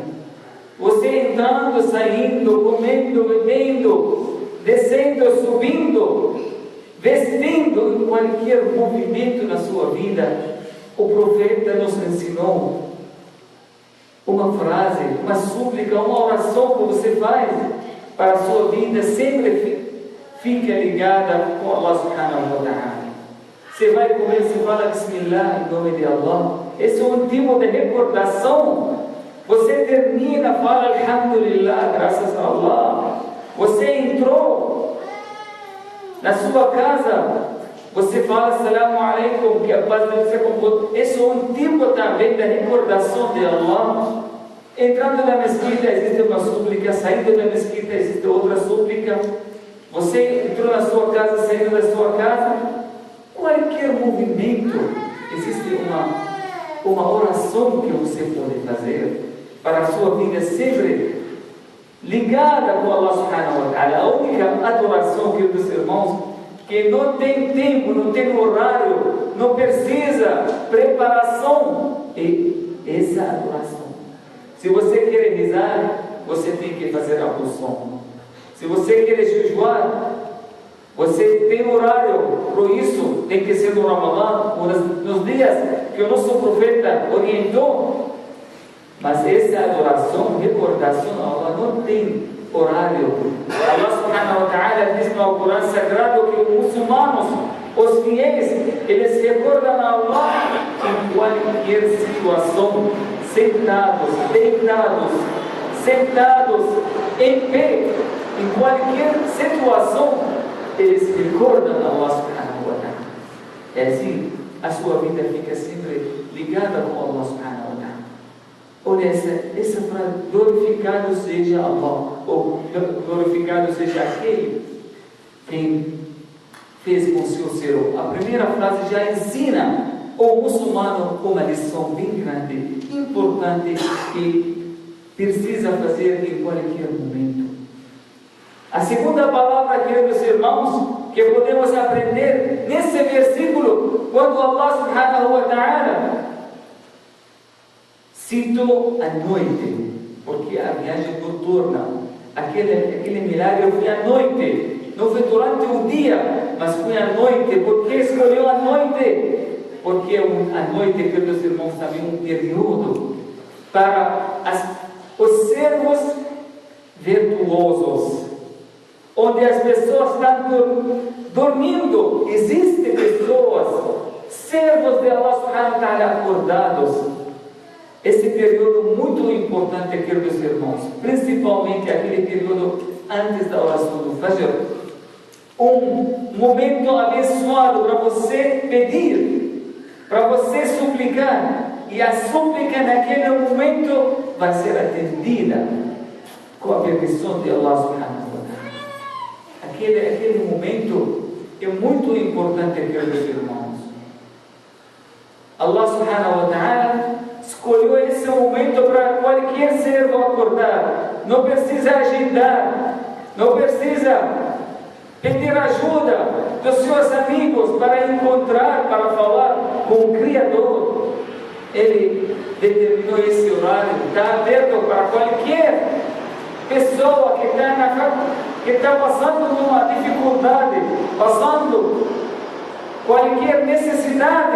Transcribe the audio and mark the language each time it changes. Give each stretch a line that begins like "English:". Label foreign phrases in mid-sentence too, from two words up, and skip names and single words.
Portuguese: Você entrando, saindo, comendo, bebendo, descendo, subindo, vestindo, em qualquer movimento na sua vida, o profeta nos ensinou uma frase, uma súplica, uma oração que você faz para a sua vida, sempre fica ligada com
Arabic: الله سبحانه وتعالى.
Portuguese: Você vai comer, você fala Bismillah, em nome de Allah. Esse é um tipo de recordação. Você termina, fala Alhamdulillah, graças a Allah. Você entrou na sua casa, você fala
Arabic: السلام عليكم,
Portuguese: que a paz de Deus é com você. Esse é um tipo também da recordação de Allah. Entrando na mesquita existe uma súplica, saindo da mesquita existe outra súplica. Você entrou na sua casa, saindo da sua casa, qualquer movimento existe uma oração que você pode fazer para a sua vida sempre ligada com
Arabic: الله سبحانه وتعالى.
Portuguese: A única adoração, queridos irmãos, que não tem tempo, não tem horário, não precisa preparação, é essa adoração. Se você quer rezar, você tem que fazer ablução. Se você quer jejuar, você tem horário para isso, tem que ser no Ramadã, nos dias que o nosso profeta orientou. Mas essa adoração, recordação a Allah não tem horário.
Arabic: الله سبحانه وتعالى
Portuguese: diz no Alcorão Sagrado que os muçulmanos, os fiéis, eles recordam a Allah em qualquer situação, sentados, deitados, sentados, em pé, em qualquer situação, eles recordam a Allah subhanahu wa ta'ala. É assim, a sua vida fica sempre ligada com
Arabic: الله سبحانه وتعالى.
Portuguese: Olha essa frase, glorificado seja Allah, ou glorificado seja aquele quem fez com seu ser. A primeira frase já ensina o muçulmano uma lição bem grande, importante, que precisa fazer em qualquer momento. A segunda palavra, queridos irmãos, que podemos aprender nesse versículo, quando
Arabic: الله سبحانه وتعالى
Portuguese: citou a noite, porque a viagem noturna, aquele milagre foi à noite, não foi durante o dia, mas foi à noite. Por que escolheu a noite? Porque a noite, queridos irmãos, também um período para os servos virtuosos, onde as pessoas estão dormindo. Existem pessoas, servos de
Arabic: الله سبحانه وتعالى,
Portuguese: acordados. Esse período muito importante, queridos irmãos, principalmente aquele período antes da oração do Fajr, um momento abençoado para você pedir, para você suplicar, e a súplica naquele momento vai ser atendida com a permissão de
Arabic: الله سبحانه وتعالى.
Portuguese: Aquele momento é muito importante, queridos irmãos.
Arabic: الله سبحانه وتعالى
Portuguese: escolheu esse momento para qualquer servo acordar. Não precisa agendar, não precisa pedir ajuda dos seus amigos para encontrar, para falar com o Criador. Ele determinou esse horário, está aberto para qualquer pessoa que está passando uma dificuldade, passando qualquer necessidade.